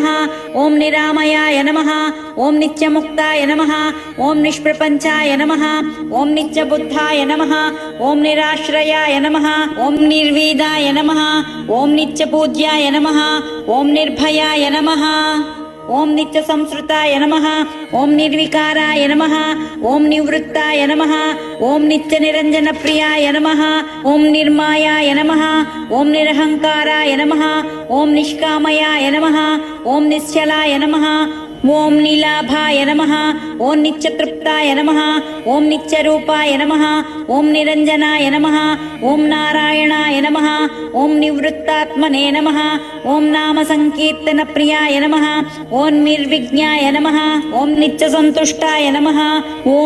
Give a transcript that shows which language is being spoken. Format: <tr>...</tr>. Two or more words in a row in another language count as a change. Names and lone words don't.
<sa>ओम निरामयाय नमः। ओम नित्यमुक्ताय नमः। ओम निष्प्रपञ्चाय नमः। ओम नित्यबुद्धाय नमः। ओम निराश्रयाय नमः। ओम निर्वीदाय नमः। ओम नित्यपूज्याय नमः। ओम निर्भयाय नमः। ఓం నిత్య సంస్కృతాయ నమః ఓం నిర్వికారాయ నమః ఓం నివృత్తాయ నమః ఓం నిత్య నిరంజన ప్రియాయ నమః ఓం నిర్మాయాయ నమః ఓం నిరహంకారాయ నమః ఓం నిష్కామయాయ నమః ఓం నిశ్చలాయ నమః ఓం నీలాభాయ నమః ఓం నిత్యతృప్తాయ నమః ఓం నిత్యరూపాయ నమః ఓం నిరంజనాయ నమః ఓం నారాయణాయ నమః ఓం నివృత్తాత్మనే నమః ఓం నామ సంకీర్తన ప్రియాయ నమః ఓం నిర్విఘ్నాయ నమః ఓం నిత్య సంతుష్టాయ నమః ఓం</sa>